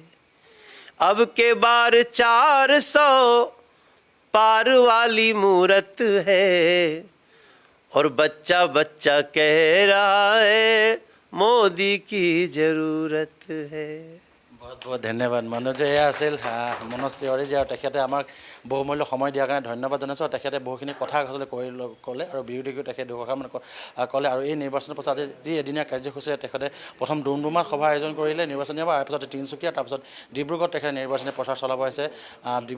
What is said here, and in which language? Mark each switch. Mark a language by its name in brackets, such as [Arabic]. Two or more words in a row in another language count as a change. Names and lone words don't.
[Hindi] अब के बार 400 पार वाली मूरत है, और बच्चा बच्चा कह रहा है मोदी की जरूरत है। बहुत बहुत ধন্যবাদ मनोज। [Assamese] এয়া আছিল মনোজ তিৱাৰী যি, আৰু তেখেতে আমাক বহুমূল্য সময় দিয়াৰ কাৰণে ধন্যবাদ জনাইছোঁ। আৰু তেখেতে বহুখিনি কথা আচলতে ক'লে, আৰু বিৰোধীকো তেখেতে দুআষাৰমান ক'লে। আৰু এই নিৰ্বাচনৰ পাছত আজি যি এদিনীয়া কাৰ্যসূচীৰে তেখেতে প্ৰথম ডুমডুমাত সভা আয়োজন কৰিলে নিৰ্বাচনী সভা, তাৰপিছত তিনিচুকীয়া, তাৰপিছত ডিব্ৰুগড়ত তেখেতে নিৰ্বাচনী প্ৰচাৰ চলাব আহিছে।